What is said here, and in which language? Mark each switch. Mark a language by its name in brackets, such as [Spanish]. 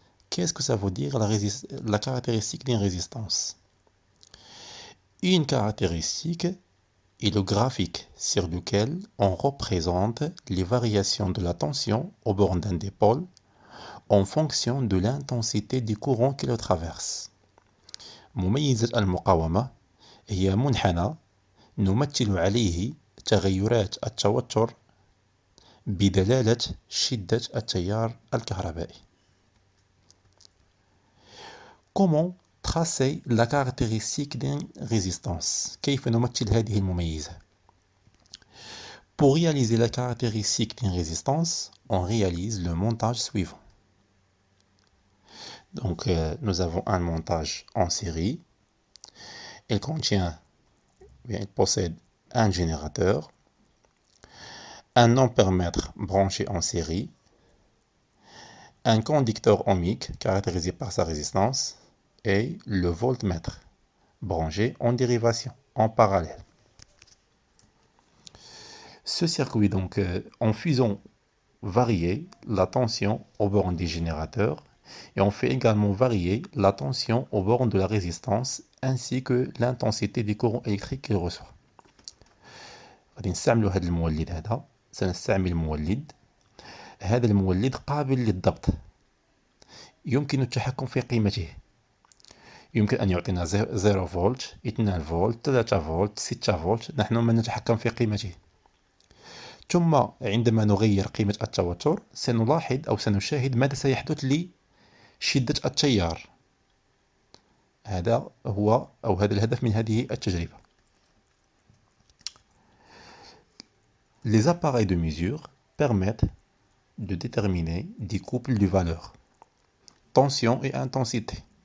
[French] Qu'est-ce que ça veut dire la caractéristique d'une résistance? Une caractéristique est le graphique sur lequel on représente les variations de la tension au bord d'un dipôle en fonction de l'intensité du courant qui le traverse. [Arabic] مميزات المقاومة هي منحنى نمثل عليه تغيرات التوتر بدلالة شدة التيار الكهربائي. [French] Comment tracer la caractéristique d'une résistance? [Arabic] كيف نمثل هذه المميزة؟ [French] Pour réaliser la caractéristique d'une résistance, on réalise le montage suivant. Donc, nous avons un montage en série. Il possède un générateur, un ampèremètre branché en série, un conducteur ohmique caractérisé par sa résistance et le voltmètre branché en dérivation, en parallèle. Ce circuit, donc, en faisant varier la tension aux bornes des générateurs, et on fait également varier la tension aux bornes de la résistance ainsi que l'intensité du courant électrique qu'il reçoit. [Arabic] غادي نستعملوا هذا المولد هذا. سنستعمل مولد. هذا المولد قابل للضبط. يمكن التحكم في قيمته. يمكن أن يعطينا 0 فولت، 2 فولت، 3 فولت، 6 فولت. نحن من نتحكم في قيمته. ثم عندما نغير قيمة التوتر سنلاحظ أو سنشاهد ماذا سيحدث لشدة التيار. هذا الهدف من هذه التجربة. [French] Les appareils de mesure permettent de déterminer des couples de valeurs tension et intensité.